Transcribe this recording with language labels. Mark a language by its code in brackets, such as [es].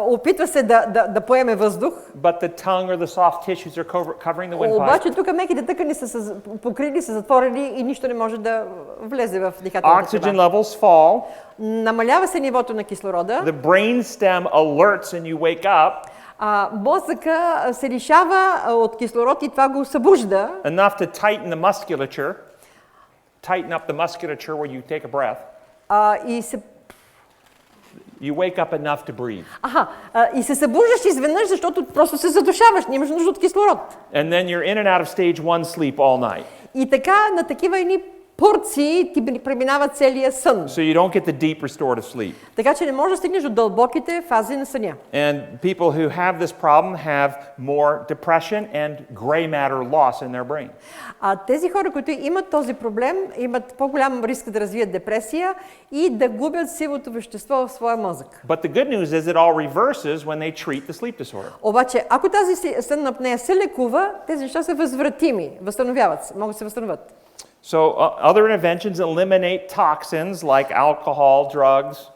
[bg] Опитва се да поеме въздух. [en] But the tongue or the soft tissues are covering the windpipe. [bg] Обаче тук меките тъкани са покрили, са затворени и нищо не може да влезе в дихателната [en] Oxygen [bg] тръба. [en] levels fall. [bg] Намалява се нивото на кислорода. [en] The brain stem alerts and you wake up. [bg] Мозъка се лишава от кислород и това го събужда. [en] Enough to tighten the musculature. Tighten up the musculature where you take a breath. [bg] И се [en] You wake up enough to breathe. [bg] И се събуждаш изведнъж, защото просто се задушаваш, нямаш нужда от кислород. [en] And then you're in and out of stage 1 sleep all night. [bg] И така на такива едни порции ти преминава целия сън. [en] So you don't get the deep restorative sleep. [bg] Така че не можеш да стигнеш до дълбоките фази на съня. [en] And people who have this problem have more depression and gray matter loss in their brain. [bg] Тези хора, които имат този проблем, имат по-голям риск да развият депресия и да губят сивото вещество в своя мозък. [en] But the good news is it all reverses when they treat the sleep disorder. [bg] Обаче, ако тази сънна апнея се лекува, тези неща са възвратими, възстановяват се, могат да се възстановят. [en] So other interventions eliminate toxins like alcohol, drugs.